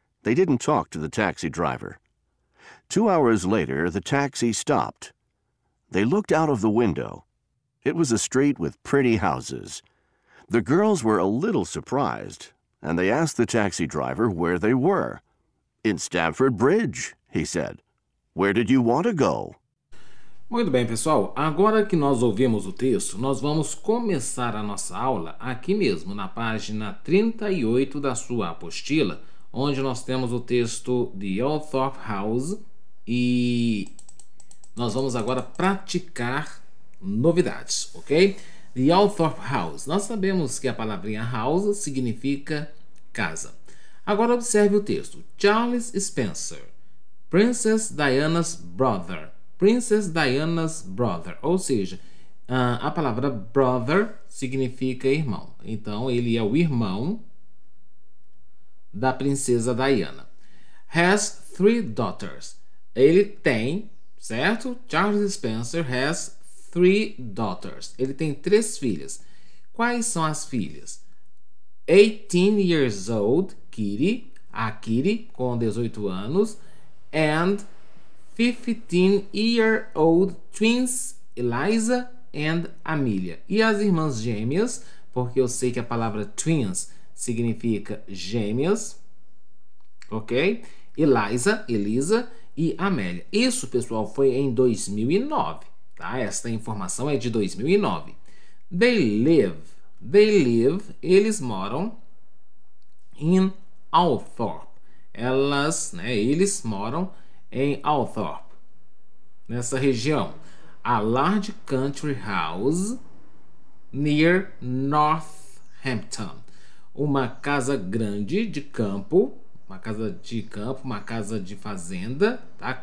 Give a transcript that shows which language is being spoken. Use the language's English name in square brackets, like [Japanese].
[English] They didn't talk to the taxi driver. 2 hours later, the taxi stopped. They looked out of the window. It was a street with pretty houses. The girls were a little surprised, and they asked the taxi driver where they were. "In Stamford Bridge," he said. "Where did you want to go?" [Portuguese] Muito bem, pessoal. Agora que nós ouvimos o texto, nós vamos começar a nossa aula aqui mesmo, na página 38 da sua apostila, onde nós temos o texto de Althorpe House e nós vamos agora praticar novidades, ok? [English] The Althorpe House. [Portuguese] Nós sabemos que a palavrinha house significa casa. Agora observe o texto. [English] Charles Spencer, Princess Diana's brother. Princess Diana's brother. [Portuguese] Ou seja, a palavra brother significa irmão. Então, ele é o irmão da princesa Diana. [English] Has 3 daughters. [Portuguese] Ele tem, certo? [English] Charles Spencer has 3 daughters. [Portuguese] Ele tem 3 filhas. Quais são as filhas? [English] 18 years old, Kitty, [Portuguese] a Kitty, com 18 anos, [English] and 15-year-old twins, Eliza and Amelia. [Portuguese] E as irmãs gêmeas, porque eu sei que a palavra twins significa gêmeas, ok? Elisa e Amélia. Isso, pessoal, foi em 2009. Tá? Esta informação é de 2009. [English] They live, [Portuguese] eles moram [English] in Althorpe. [Portuguese] Eles moram em Althorpe, nessa região. [English] A large country house near Northampton. [Portuguese] Uma casa grande de campo, uma casa de fazenda, tá?